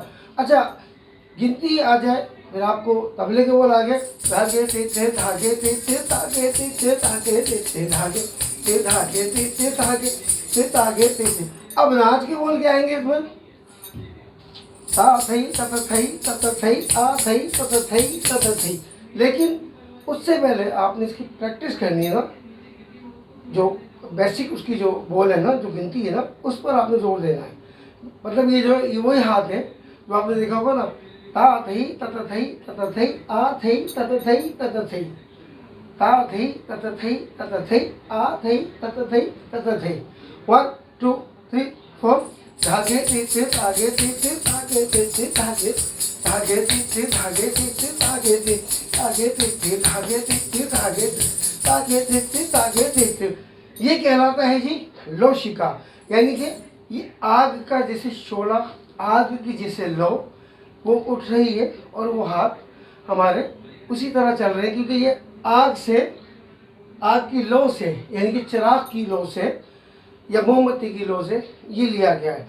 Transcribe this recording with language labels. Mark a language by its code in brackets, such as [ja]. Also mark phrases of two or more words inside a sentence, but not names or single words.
[ur] اچھا، گنتی آ جائے پھر آپ کو طبلے کے بول آ گئے. धागे तीचे धागे तीचे धागे तीचे धागे तीचे धागे ते धागे तीचे धागे ते धागे तीचे। اب ناچ کے بول کے آئیں گے اس میں، تا تھئی تت تھئی تت تھئی آ تھئی تت تھئی تت تھئی. لیکن اس سے پہلے آپ نے اس کی پریکٹس کرنی ہے نا، جو بیسک اس کی جو بول ہے نا، جو گنتی ہے نا، اس پر آپ نے زور دینا ہے. مطلب یہ جو یہ وہی ہاتھ ہے جو آپ نے دیکھا ہوگا نا، تا تھئی تت تھئی تت تھئی آ تھئی تت تھئی تت تھئی، تا تھئی تت تھئی تت تھئی آ تھئی تت تھئی تت تھئی. 1 2 3 4 धागे तीते धागे तीते धागे तीते धागे धागे तीते धागे तीते धागे तीते धागे तीते धागे तीते धागे धागे तीते धागे तीते। یہ کہلاتا ہے جی لوشکا، یعنی کہ یہ آگ کا جیسے شعلہ، آگ کی جیسے لو وہ اٹھ رہی ہے اور وہ ہاتھ ہمارے اسی طرح چل رہے ہیں، کیونکہ یہ آگ سے، آگ کی لو سے، یعنی کہ چراغ کی لو سے یا موم بتی کی لو سے یہ لیا گیا ہے.